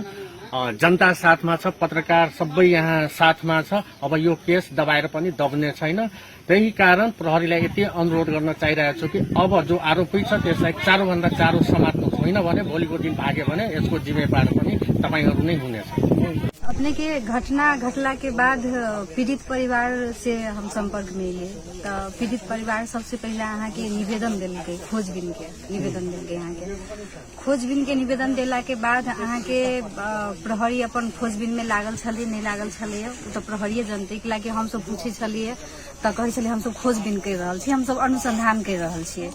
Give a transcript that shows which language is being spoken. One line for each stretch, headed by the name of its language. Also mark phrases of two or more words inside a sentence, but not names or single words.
Nepali: जनता साथमा छ, पत्रकार सबै यहाँ साथमा छ। अब यो केस दबाएर पनि दब्ने छैन। त्यही कारण प्रहरीलाई यति अनुरोध गर्न चाहिरहेको छु कि अब जो आरोपी छ त्यसलाई चाँडोभन्दा चाँडो समात्नु होइन भने भोलिको दिन भाग्यो भने यसको जिम्मेवार पनि तपाईहरू नै हुनेछ।
Maithili: अपने के घटना घटला के बाद पीड़ित परिवार से हम संपर्क में लिए तो पीड़ित परिवार सबसे पहले अहाँ के निवेदन दिलके, खोजबीन के निवेदन दिलके। यहाँ के खोजबीन के निवेदन दिला के बाद अहाँ के प्रहरी अपन खोजबीन में लागल छलिए नहीं लागल छलिए तो प्रहरीय जनते के लागे हम सब पूछे छलिए तो कहे छलिए हम सब खोजबीन कर रहल छी, हम सब अनुसंधान कर रहल छिए।